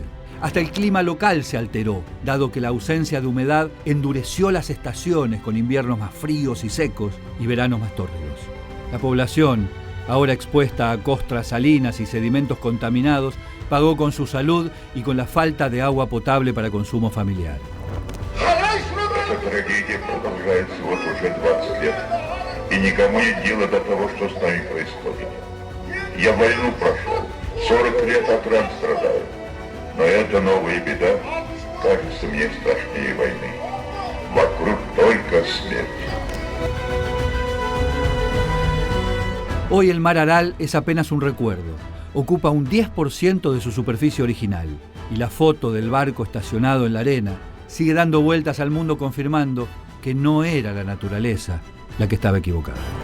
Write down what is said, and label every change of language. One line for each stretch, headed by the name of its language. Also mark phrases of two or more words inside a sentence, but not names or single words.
Spanish: Hasta el clima local se alteró, dado que la ausencia de humedad endureció las estaciones con inviernos más fríos y secos y veranos más tórridos. La población, ahora expuesta a costras salinas y sedimentos contaminados, pagó con su salud y con la falta de agua potable para consumo familiar.
Russian: Эта трагедия продолжается вот уже 20 лет, и никому нет дела до того, что с нами происходит. Я войну прошел, 40 лет от ран страдаю, но эта новая беда кажется мне страшнее войны. Вокруг только смерть.
Spanish: Hoy el mar Aral es apenas un recuerdo. Ocupa un 10% de su superficie original y la foto del barco estacionado en la arena sigue dando vueltas al mundo confirmando que no era la naturaleza la que estaba equivocada.